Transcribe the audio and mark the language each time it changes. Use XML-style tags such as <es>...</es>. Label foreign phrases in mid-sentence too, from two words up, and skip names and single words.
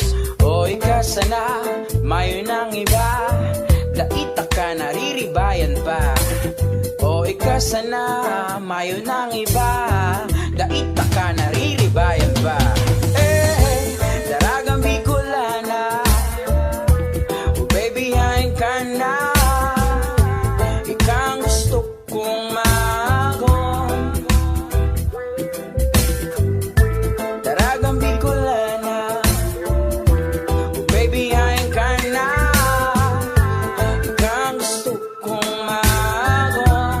<bik>O ika sana, mayo ng iba, daita ka nariribayan pa. O ika sana, mayo ng iba, daita ka nariribayan pa. Eh, daragang Bicolana,</bik> <en>oh baby,</en> <bik>hain ka na, ikaw ang</bik> <tl>gusto kong</tl> <bik>magong. Daragang Bicolana,</bik> <en>oh baby,</en> <bik>hain ka na, ikaw ang</bik> <tl>gusto kong</tl> <bik>magong.</bik>